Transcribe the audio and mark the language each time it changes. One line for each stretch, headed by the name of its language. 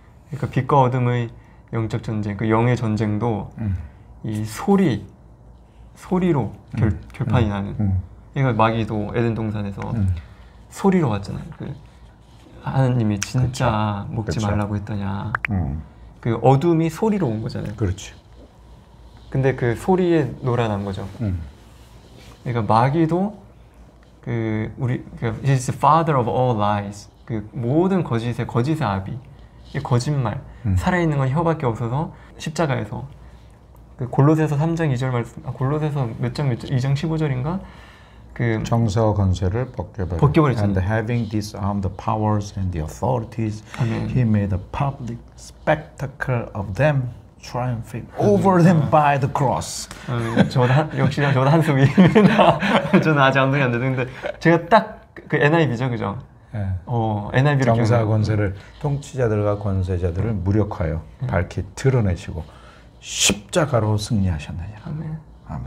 Korean: 그러니까 빛과 어둠의 영적 전쟁, 그 영의 전쟁도 이 소리로 결판이 나는. 그러니까 마귀도 에덴 동산에서 소리로 왔잖아요. 그 하나님이 진짜 그쵸. 먹지 그쵸. 말라고 했더냐. 그 어둠이 소리로 온 거잖아요. 그렇지. 근데 그 소리에 놀아난 거죠. 그러니까 마귀도 그
English: He's the father of all lies.
Korean: 그 모든 거짓의 아비. 이 거짓말. 살아있는 건 혀밖에 없어서 십자가에서 그 골로새서 3장 2절 말씀. 골로새서 몇 장 2장 15절인가? 그 정사와 권세를 벗겨버렸잖아요.
English: And having disarmed the powers and the authorities,
Korean: 아멘.
English: he made a public spectacle of them, triumphing over them by the cross.
Korean: 역시 저도 한숨이 저는 아직 암송이 안 되는데 제가 딱 그 NIV죠, 그죠? 예. NIV를 정사 권세를 통치자들과 권세자들을 무력하여 밝히 드러내시고 십자가로 승리하셨느니라. 아멘. 아멘.